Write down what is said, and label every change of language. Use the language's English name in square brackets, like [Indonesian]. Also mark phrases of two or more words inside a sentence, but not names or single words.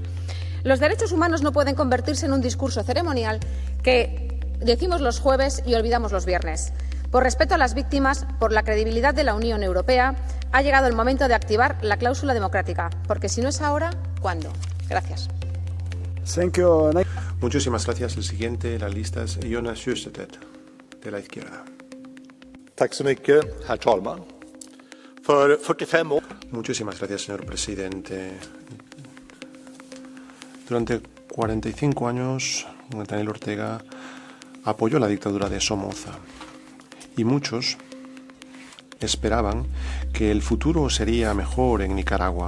[Spanish] Los derechos humanos no pueden convertirse en un discurso ceremonial que decimos los jueves y olvidamos los viernes. Por respeto a las víctimas, por la credibilidad de la Unión Europea, ha llegado el momento de activar la cláusula democrática, porque si no es ahora, ¿cuándo? Gracias. [English] Thank you. [Spanish] Muchísimas gracias. El siguiente en la lista es Jonas Sjöstedt, de la izquierda. [Swedish] Tack så mycket, herr talman. För 45 år. [Spanish] Muchísimas gracias, señor presidente. Durante 45 años, Daniel Ortega apoyó la dictadura de Somoza. Y muchos esperaban que el futuro sería mejor en Nicaragua.